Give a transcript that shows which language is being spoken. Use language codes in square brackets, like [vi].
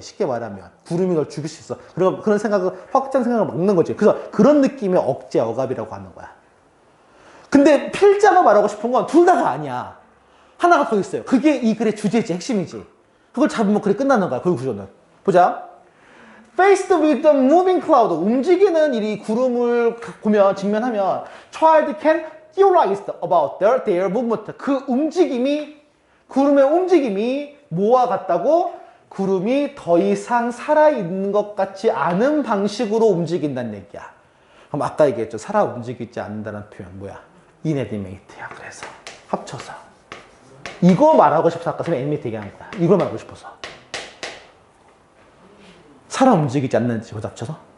[ko] 쉽게 말하면 구름이 걸 죽일 수 있어. 그런 생각을 확장 생각을 막는 거지. 그래서 그런 느낌의 억제 억압이라고 하는 거야. 근데 필자가 말하고 싶은 건 둘 다가 아니야. 하나가 더 있어요. 그게 이 글의 주제지, 핵심이지. 그걸 잡으면 글이 끝나는 거야. 그 구조는. 보자. [en] Faced with the moving cloud, [ko] 움직이는 이 구름을 보면 직면하면 [en] child can theorize about their movement. [ko] 그 움직임이 구름의 움직임이 뭐와 같다고? 구름이 더 이상 살아있는 것 같지 않은 방식으로 움직인다는 얘기야. 그럼 아까 얘기했죠. 살아 움직이지 않는다는 표현 뭐야? inanimate야. 그래서 합쳐서 이거 말하고 싶어서 아까 선생님 animate 얘기한 거야. 이걸 말하고 싶어서. 살아 움직이지 않는 지고 합쳐서